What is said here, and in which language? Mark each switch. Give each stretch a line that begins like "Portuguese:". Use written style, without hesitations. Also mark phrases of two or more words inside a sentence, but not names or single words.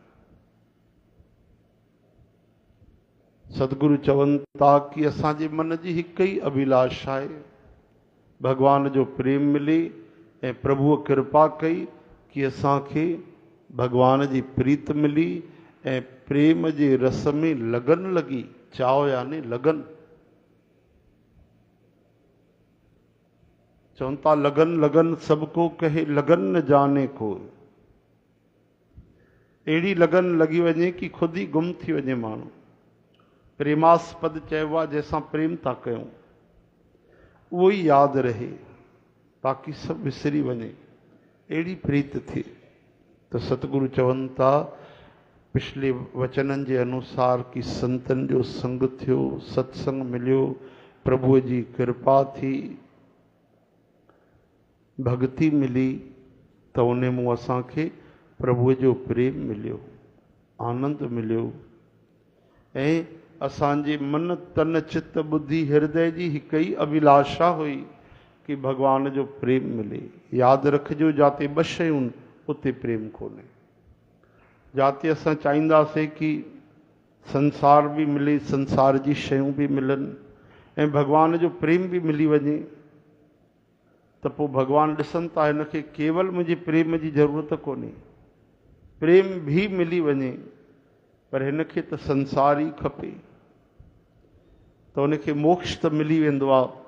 Sindhi: सतगुरु चवनि था कि असांजे मन जी हिकु ई अभिलाषा आहे, भगवान जो प्रेम मिले ऐं प्रभुअ कृपा कई कि असांखे भगवान जी प्रीत मिली ऐं प्रेम जे रस में लगन लगी, चाव यानी लगन। चवनि था
Hindi: लगन लगन सबको कहे लगन न जाने को,
Sindhi: अहिड़ी लगन लगी वञे कि खुदि ई गुम थी वञे माण्हू। प्रेमास्पद चइबो आहे जंहिंसां प्रेम था कयूं उहो ई यादि रहे, बाक़ी सभु विसरी वञे, अहिड़ी प्रीत थिए। तो सतगुरु चवनि था पिछले वचननि जे अनुसार कि संतनि जो संग थियो, सत्संग मिलियो, प्रभुअ जी कृपा थी, भक्ति मिली, त उन मूं असांखे प्रभुअ जो प्रेम मिलियो, आनंद मिलियो ऐं असांजे मन तन चित बुद्धि हृदय जी हिकु ई अभिलाषा हुई कि भगवान जो प्रेम मिले। यादि रखिजो जाते ॿ शयूं उते प्रेम कोन्हे। जाते असां चाहींदासीं कि संसार बि मिले, संसार जी शयूं बि मिलनि ऐं भगवान जो प्रेम बि मिली वञे, त पोइ भगवान ॾिसनि था हिनखे केवल मुंहिंजे प्रेम जी ज़रूरत कोन्हे, प्रेम बि मिली वञे पर हिनखे त संसार ई खपे, त उनखे मोक्ष त मिली वेंदो आहे।